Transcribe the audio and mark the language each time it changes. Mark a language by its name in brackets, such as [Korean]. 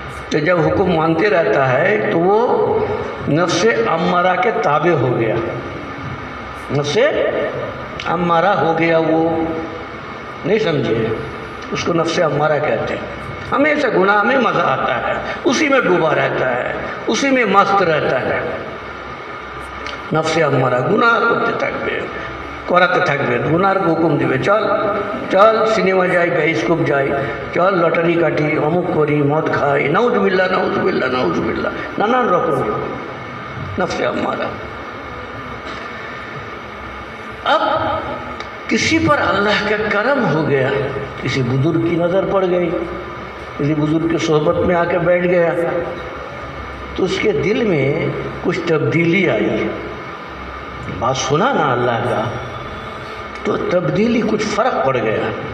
[Urdu] تو جب حکم مانتے رہتا ہے تو وہ نفس امارہ کے تابع ہو گیا. نفس امارہ ہو گیا. وہ نہیں سمجھے، اس کو نفس امارہ کہتے ہیں. ہمیشہ گناہ میں مزہ آتا ہے، اسی میں ڈوبا رہتا ہے، اسی میں مست رہتا ہے. نفس امارہ گناہ کرتے [Bangla] থাকবে করাতে থাকবে, গুনার হুকুম দিবে, চল চল সিনেমা যাই, বাইস্কোপ যাই, চল লটারি কাটি, অমুক করি, মদ খাই, নাউজুবিল্লাহ নাউজুবিল্লাহ নাউজুবিল্লাহ, নানান রকম নফসে আম্মারা. [Urdu] اب کسی پر اللہ کا کرم ہو گیا، کسی بزرگ کی نظر پڑ گئی، کسی بزرگ کی صحبت میں آ کے بیٹھ گیا تو اس کے دل میں کچھ تبدیلی آئی. بات سنا نا اللہ کا تو تبدیلی کچھ فرق پڑ گیا.